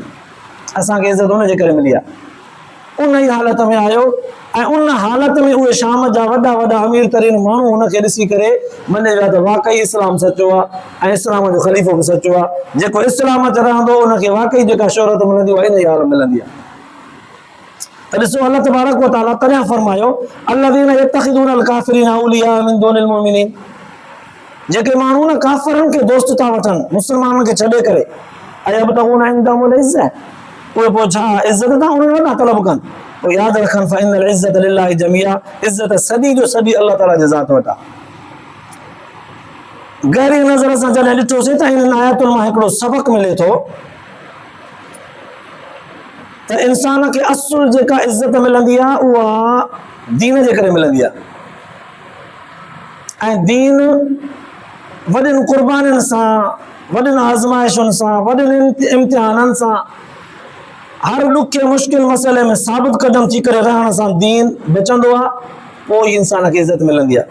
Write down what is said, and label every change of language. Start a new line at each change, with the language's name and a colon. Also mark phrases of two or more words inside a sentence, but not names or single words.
Sindhi: असांखे इज़त उन जे करे मिली आहे। उन ई हालत में आयो ऐं उन हालत में उहे शाम जा वॾा वॾा अमीर तरीन माण्हू हुनखे ॾिसी करे मञे विया त वाक़ई इस्लाम सचो आहे ऐं इस्लाम जो ख़लीफ़ो बि सचो आहे। जेको इस्लाम ते रहंदो उनखे वाक़ई जेका शोहरत मिलंदी उहा इन ई हाल मिलंदी आहे। त ॾिसो,
Arabic: الله تبارك وتعالى
Sindhi: तॾहिं फरमायो,
Arabic: الذين يتخذون الكافرين أولياء من دون المؤمنين,
Sindhi: जेके माण्हू न काफ़िरनि खे दोस्त था वठनि मुस्लमाननि खे छॾे करे,
Arabic: أيبتغون عندهم العزة,
Sindhi: उहे पोइ छा इज़त था उन्हनि वटि तलब कनि। पोइ यादि रखनि,
Arabic: فإن العزة لله جميعا,
Sindhi: इज़त सॼी जो सॼी अल्लाह ताला जे ज़ात वटि आहे। गहरी नज़र सां जॾहिं ॾिठोसीं त इन आयतुनि मां हिकिड़ो सबक़ मिले थो त इंसान खे असुल जेका इज़त मिलंदी आहे उहा दीन जे करे मिलंदी आहे ऐं दीन वॾियुनि क़ुर्बानियुनि सां वॾियुनि आज़माइशुनि सां, वॾियुनि इम्तिहाननि सां, हर ॾुखे मुश्किल मसइले में साबित क़दम थी करे रहण सां दीन बचंदो आहे, पोइ ई इंसान खे इज़त मिलंदी आहे।